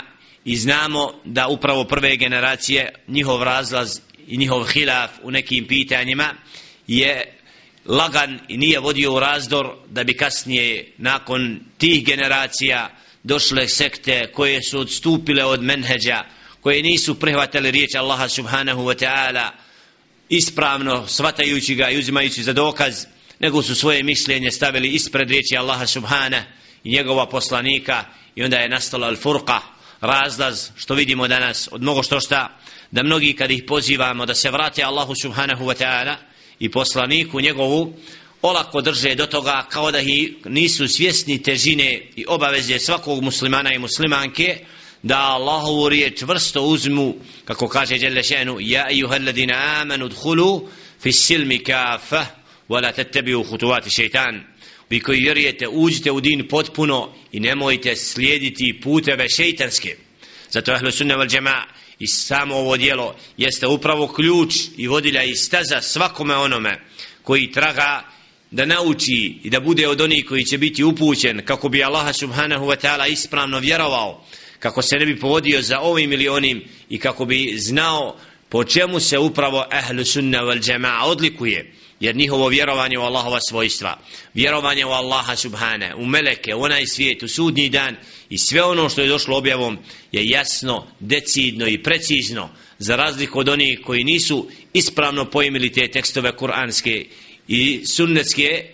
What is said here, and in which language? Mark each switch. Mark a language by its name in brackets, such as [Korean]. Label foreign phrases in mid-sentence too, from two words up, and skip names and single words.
[Bosnian] I znamo da upravo prve generacije, njihov razlaz i njihov hilaf u nekim pitanjima je lagan i nije vodio u razdor, da bi kasnije nakon tih generacija došle sekte koje su odstupile od menheđa, koje nisu prihvatili riječ Allaha [Arabic] سبحانه وتعالى [Bosnian] ispravno shvatajući ga i uzimajući za dokaz, nego su svoje mišljenje stavili ispred riječi Allaha subhanahu i njegova poslanika, i onda je nastala al-furqa, razlaz, što vidimo danas od mnogo šta, da mnogi kad ih pozivamo da se vrate Allahu [Arabic] سبحانه وتعالى [Bosnian] i poslaniku njegovu, olako drže do toga kao da nisu svjesni težine i obaveze svakog muslimana i muslimanke da Allahovu riječ čvrsto uzmu, kako kaže [Arabic] جل شأنه يا أيها الذين آمنوا ادخلوا في السلم كافة ولا تتبعوا خطوات الشيطان. [Bosnian] Vi koji vjerujete, uđite u din potpuno i nemojte slijediti puteve šejtanske. Zato [Arabic] أهل السنة والجماعة [Bosnian] i samo ovo djelo jeste upravo ključ i vodilja i staza svakome onome koji traga da nauči i da bude od onih koji će biti upućen kako bi Allaha [Arabic] سبحانه وتعالى [Bosnian] ispravno vjerovao, kako se ne bi povodio za ovim ili onim i kako bi znao po čemu se upravo [Arabic] أهل السنة والجماعة [Bosnian] odlikuje. Jer njihovo vjerovanje u Allahova svojstva, vjerovanje u Allaha subhane, u meleke, u onaj svijet, u sudnji dan i sve ono što je došlo objavom je jasno, decidno i precizno, za razliku od onih koji nisu ispravno pojmili te tekstove kuranske i sunnetske.